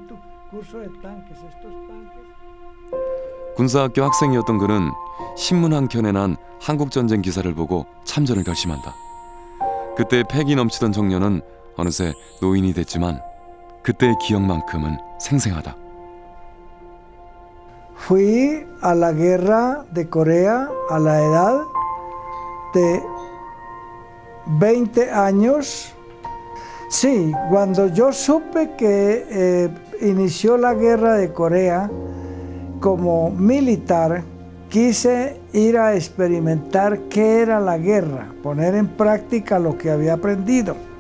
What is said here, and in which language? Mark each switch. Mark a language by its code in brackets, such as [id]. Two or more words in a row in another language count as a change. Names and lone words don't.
[ko] 군사학교 학생이었던 그는 신문 한 켠에 난 한국전쟁 기사를 보고 참전을 결심한다. 그때 패기 넘치던 청년은 어느새 노인이 됐지만 그때의 기억만큼은 생생하다. [es] Fui a la guerra de Corea a la edad de 20 años. Sí, cuando yo supe que inició la guerra de Corea como militar, quise ir a experimentar qué era la guerra, poner en práctica lo que había aprendido.